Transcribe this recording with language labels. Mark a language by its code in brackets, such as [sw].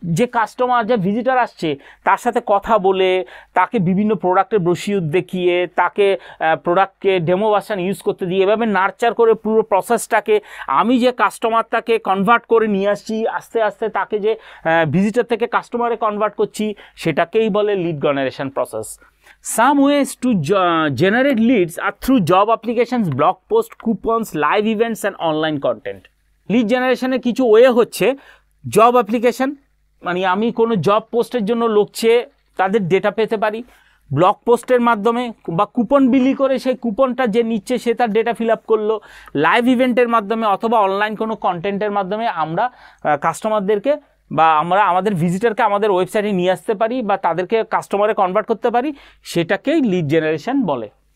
[bn] যে কাস্টমার, যে ভিজিটার আসছে, তার সাথে কথা বলে, তাকে বিভিন্ন প্রোডাক্টের ব্রোশিওর দেখিয়ে, তাকে প্রোডাক্টকে ডেমো ভার্সন ইউজ করতে দিয়ে, এভাবে নার্চার করে পুরো প্রসেসটাকে আমি যে কাস্টমারটাকে কনভার্ট করে নিয়ে আসছি, আস্তে আস্তে তাকে যে ভিজিটার থেকে কাস্টমারে কনভার্ট করছি, সেটাকেই বলে lead generation process. [en] Some ways to generate leads are through job applications, blog posts, coupons, live events and online content. [bn] Lead জেনারেশনের কিছু ওয়ে হচ্ছে জব অ্যাপ্লিকেশন, মানে আমি কোনো জব পোস্টের জন্য লোক চেয়ে তাদের ডেটা পেতে পারি, ব্লগ পোস্টের মাধ্যমে বা কুপন বিলি করে সেই কুপনটা যে নিচ্ছে সে তার ডেটা ফিল আপ করলো, লাইভ ইভেন্টের মাধ্যমে অথবা অনলাইন কোনো কন্টেন্টের মাধ্যমে আমরা কাস্টমারদেরকে বা আমরা আমাদের ভিজিটারকে আমাদের ওয়েবসাইটে নিয়ে আসতে পারি বা তাদেরকে কাস্টমারে কনভার্ট করতে পারি, সেটাকেই লিড জেনারেশন বলে।